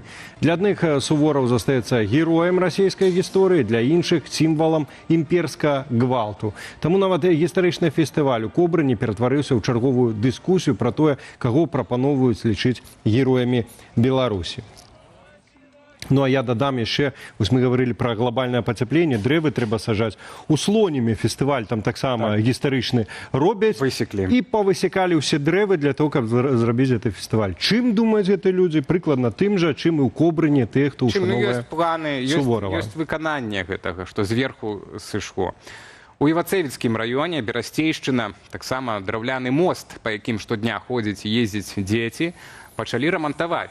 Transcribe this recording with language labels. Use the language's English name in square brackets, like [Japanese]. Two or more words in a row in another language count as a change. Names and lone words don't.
[Belarusian] Для адных Сувораў застаецца героем расійскай гісторыі, для іншых сімвалам імперскага гвалту. Таму нават гістарычны фестываль у Кобрыні ператварыўся ў чарговую дыскусію пра тое, каго прапаноўваюць лічыць героямі Беларусі. Ну, а я дадам яшчэ, вось [Russian] мы говорили про глобальное потепление, [Belarusian] дрэвы трэба сажаць. У Слонімі фестываль там таксама гістарычны робяць. Высеклі. І павысекалі ўсе дрэвы [Russian] для того, [Belarusian] каб зрабіць гэты фестываль. Чым думаюць гэты людзі? Прыкладна тым жа, чым і ў Кобрыне тых, хто ўшановае ёсць планы, Суворава. ёсць выкананне гэтага, што зверху сышло. У Івацэвіцкім раёне Берасцейшчына таксама драўляны мост, па якім штодня ходзяць і ездзяць дзеці, пачалі рамантаваць.